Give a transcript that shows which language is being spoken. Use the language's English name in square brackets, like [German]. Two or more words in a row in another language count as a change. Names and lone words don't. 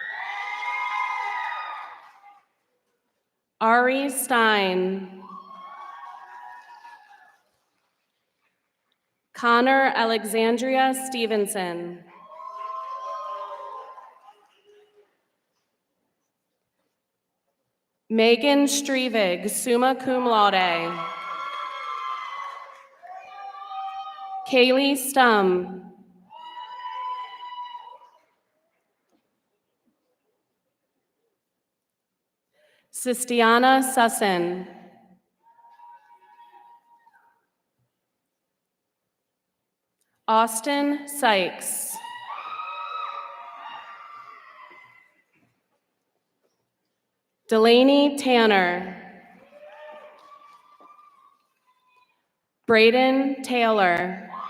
[English] Ari Stein. Connor Alexandria Stevenson. Megan Strevig, [Latin] summa cum laude. [English] Kaylee Stum. Sistiana Sussin. Austin Sykes. Delaney Tanner. Braden Taylor.